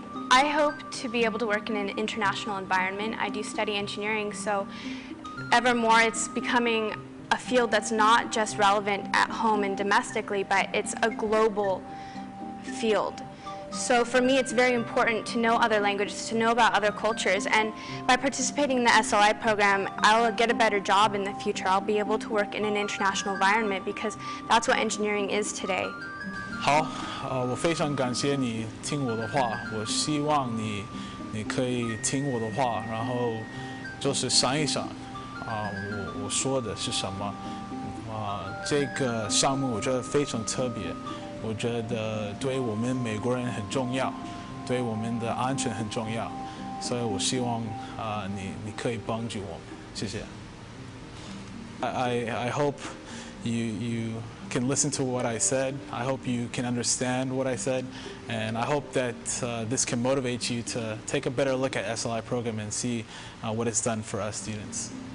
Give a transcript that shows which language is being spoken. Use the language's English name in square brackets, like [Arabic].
[English] I hope to be able to work in an international environment. I do study engineering, so ever more it's becoming a field that's not just relevant at home and domestically, but it's a global field. So for me, it's very important to know other languages, to know about other cultures, and by participating in the SLI program, I'll get a better job in the future. I'll be able to work in an international environment because that's what engineering is today. [Chinese] 好，我非常感谢你听我的话，我希望你可以听我的话，然后就是想一想。我说的是什么？这个项目我觉得非常特别，我觉得对我们美国人很重要，对我们的安全很重要，所以我希望你可以帮助我们，谢谢。 [English] I hope you can listen to what I said. I hope you can understand what I said, and I hope that this can motivate you to take a better look at SLI program and see what it's done for us students.